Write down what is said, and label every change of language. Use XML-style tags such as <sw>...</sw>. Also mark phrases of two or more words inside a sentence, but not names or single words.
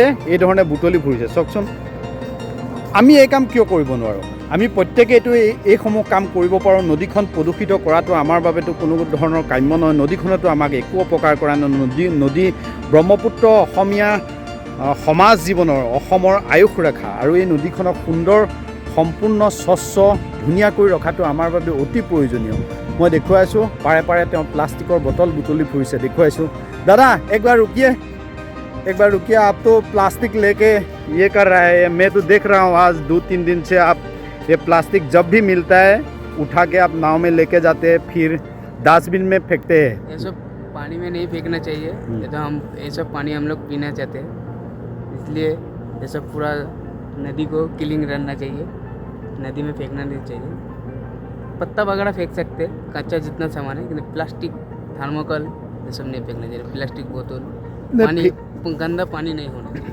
<as>এই ধৰণে বুটলি ফুৰিছে চাওকচোন আমি এই কাম কিয় কৰিব নোৱাৰোঁ আমি প্ৰত্যেকেইটো এইসমূহ কাম কৰিব পাৰোঁ নদীখন প্ৰদূষিত কৰাটো আমাৰ বাবেতো কোনো ধৰণৰ কাম্য নহয় নদীখনেতো আমাক একো অপকাৰ কৰা নহয় নদী ব্ৰহ্মপুত্ৰ অসমীয়া সমাজ জীৱনৰ অসমৰ আয়ুস ৰেখা আৰু এই নদীখনক সুন্দৰ সম্পূৰ্ণ স্বচ্ছ ধুনীয়াকৈ ৰখাটো আমাৰ বাবে অতি প্ৰয়োজনীয় মই দেখুৱাইছোঁ পাৰে পাৰে তেওঁ প্লাষ্টিকৰ বটল বুটলি ফুৰিছে দেখুৱাইছোঁ দাদা</as> <hi>एक बार रुकिए आप तो प्लास्टिक लेके ये कर रहा है मैं तो देख रहा हूँ आज 2-3 दिन से आप ये प्लास्टिक जब भी मिलता है उठा के आप नाव में लेके जाते हैं फिर डस्टबिन में फेंकते हैं ये सब पानी में नहीं फेंकना चाहिए ये तो हम ये सब पानी हम लोग पीना चाहते हैं इसलिए ये सब पूरा नदी को क्लीन रहना चाहिए नदी में फेंकना नहीं चाहिए पत्ता वगैरह फेंक सकते हैं कच्चा जितना सामान है लेकिन</hi> <en>plastic thermocol</en> <hi>ये सब नहीं फेंकना चाहिए प्लास्टिक बोतल पानी गंदा पानी नहीं होना चाहिए</hi>